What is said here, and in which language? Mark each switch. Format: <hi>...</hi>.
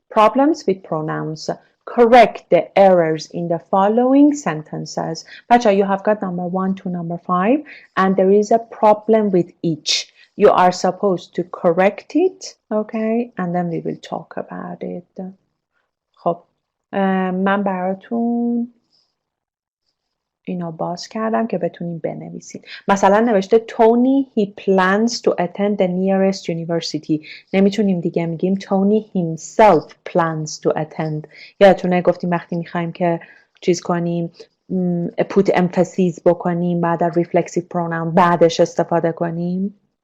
<en>Problems with pronouns. Correct the errors in the following sentences. Bacha, you have got number 1 to number 5 and there is a problem with each. You are supposed to correct it, okay? And then we will talk about it.</en> <fa>خب من براتون اینو باز کردم که بتونیم بنویسید. مثلا نوشته</fa> <en>Tony he plans to attend the nearest university.</en> <fa>نمیتونیم دیگه میگیم تونی</fa> <en>himself plans to attend.</en> <fa>یادتونه گفتیم وقتی میخوایم که چیز کنیم</fa> <en>put emphasis</en> <fa>بکنیم بعد از reflexive pronoun بعدش استفاده کنیم.</fa>